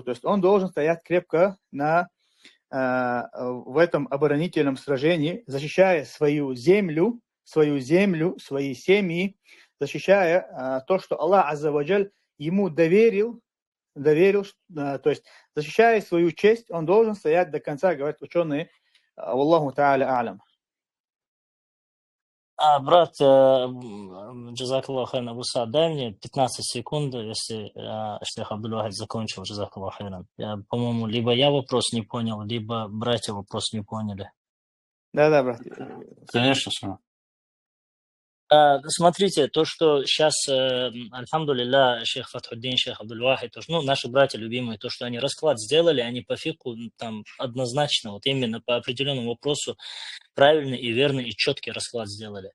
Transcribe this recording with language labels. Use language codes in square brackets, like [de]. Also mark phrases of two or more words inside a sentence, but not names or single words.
[ru] То есть он должен стоять крепко в этом оборонительном сражении, защищая свою землю, свои семьи, защищая то, что Аллах [ar] عز وجل [ru] ему доверил, то есть защищая свою честь, он должен стоять до конца, говорят ученые. [ar] الله تعالى أعلم. [ru] Брат, [ar] جزاك الله خيرا, [ru] Абу Саад, дай мне 15 секунд, если Шейх Абдул-Вахид закончил, [ar] جزاك الله خيرا. [ru] По-моему, либо я вопрос не понял, либо братья вопрос не поняли. Да, брат. Конечно, сам. Смотрите, то, что сейчас, альхамдулилля, шейх Фатхуддин, шейх Абдул-Вахид, наши братья любимые, то, что они расклад сделали, они по фику там однозначно, вот именно по определенному вопросу правильный и верный и четкий расклад сделали.